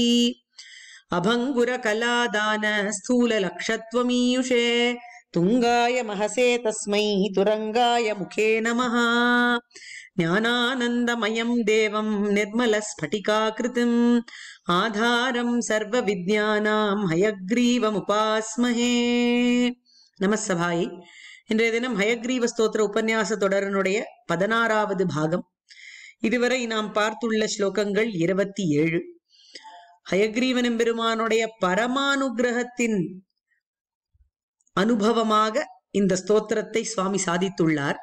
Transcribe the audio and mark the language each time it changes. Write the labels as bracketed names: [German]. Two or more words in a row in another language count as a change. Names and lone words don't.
[Sanskrit] अभङ्गुरकलादान स्थूललक्षत्वमीयुषे तुङ्गाय महसे तस्मै तुरङ्गाय मुखे नमः। ज्ञानानन्दमयं देवं निर्मलस्फटिकाकृतिम् आधारं सर्वविद्यानां हयग्रीवमुपास्महे। [Tamil] நமஸ்தபாயை. இன்றைய தினம் ஹயக்ரீவ ஸ்தோத்திர உபன்யாச தொடரனுடைய 16வது பாகம். இதுவரை நாம் பார்த்துள்ள ஸ்லோகங்கள் 27. ஹயக்ரீவன் எம்பெருமானுடைய பரமானுகிரகத்தின் அனுபவமாக இந்த ஸ்தோத்திரத்தை சுவாமி சாதித்துள்ளார்.